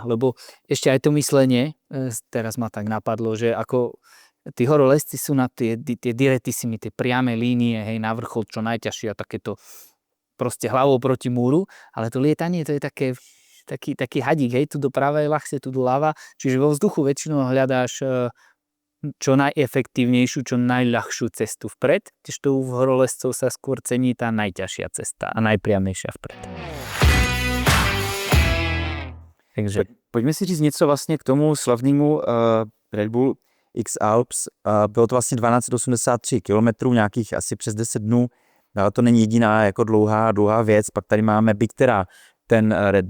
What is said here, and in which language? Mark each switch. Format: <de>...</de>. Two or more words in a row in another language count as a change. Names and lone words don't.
<sk>lebo ešte aj to myslenie, teraz ma tak napadlo, že ako tí horolezci sú na tie diretisimy, tie priame línie, hej, na vrchol čo najťažšie a takéto proste hlavou proti múru, ale to lietanie to je taký hadík, hej, tu doprava je ľahšie, tu doľava, čiže vo vzduchu väčšinou hľadáš čo najefektívnejšiu, čo najľahšiu cestu vpred, tiež tu v horolezcov sa skôr cení tá najťažšia cesta a najpriamnejšia vpred.</sk> <cs>Takže pojďme si říct něco vlastně k tomu slavnému Red Bull X Alps. Bylo to vlastně 1283 km, nějakých asi přes 10 dnů. Ale to není jediná jako dlouhá věc. Pak tady máme byť teda ten Red.</cs>